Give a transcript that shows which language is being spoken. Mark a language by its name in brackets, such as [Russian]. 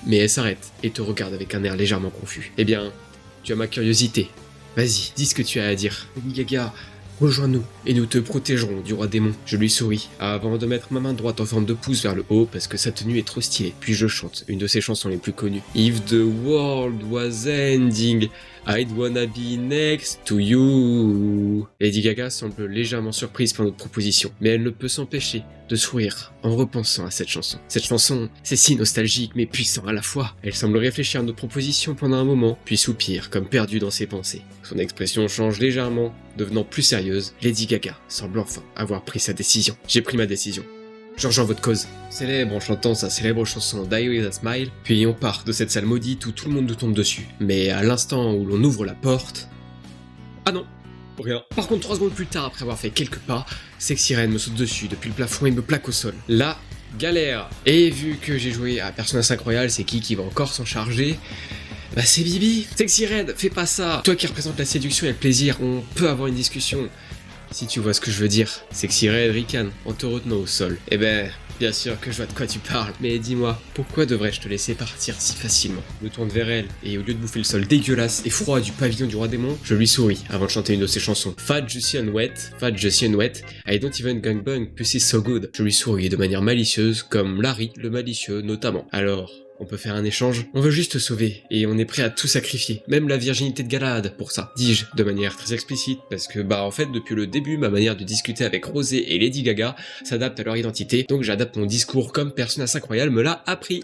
[French] Mais elle s'arrête et te regarde avec un air légèrement confus. Eh bien, tu as ma curiosité. Vas-y, dis ce que tu as à dire. Lady Gaga, rejoins-nous et nous te protégerons du roi démon. Je lui souris avant de mettre ma main droite en forme de pouce vers le haut parce que sa tenue est trop stylée. Puis je chante une de ses chansons les plus connues. [English] If the world was ending, I'd wanna be next to you. [French] Lady Gaga semble légèrement surprise par notre proposition, mais elle ne peut s'empêcher de sourire en repensant à cette chanson. Cette chanson, c'est si nostalgique mais puissant à la fois. Elle semble réfléchir à notre proposition pendant un moment, puis soupire comme perdue dans ses pensées. Son expression change légèrement, devenant plus sérieuse. Lady Gaga semble enfin avoir pris sa décision. J'ai pris ma décision. Je rejoins votre cause. Célèbre en chantant sa célèbre chanson Die With A Smile, puis on part de cette salle maudite où tout le monde nous tombe dessus. Mais à l'instant où l'on ouvre la porte... Ah non, rien. Par contre, 3 secondes plus tard, après avoir fait quelques pas, Sexy Red me saute dessus depuis le plafond et me plaque au sol. Là, galère. Et vu que j'ai joué à Persona 5 Royal, c'est qui va encore s'en charger? Bah c'est Bibi. Sexy Red, fais pas ça. Toi qui représente la séduction et le plaisir, on peut avoir une discussion. Si tu vois ce que je veux dire. Sexy Red ricane en te retenant au sol. Eh ben, Bien sûr que je vois de quoi tu parles, mais dis-moi, pourquoi devrais-je te laisser partir si facilement? Je me tourne vers elle, et au lieu de bouffer le sol dégueulasse et froid du pavillon du roi démon, je lui souris avant de chanter une de ses chansons. [English] Fat, Juicy and Wet, Fat, Juicy and Wet, I don't even gangbang, pussy so good. [French] Je lui souris de manière malicieuse, comme Larry le malicieux notamment. Alors... on peut faire un échange? On veut juste te sauver, et on est prêt à tout sacrifier, même la virginité de Galahad pour ça, dis-je de manière très explicite, parce que en fait depuis le début, ma manière de discuter avec Rosé et Lady Gaga s'adapte à leur identité, donc j'adapte mon discours comme Persona 5 Royal me l'a appris.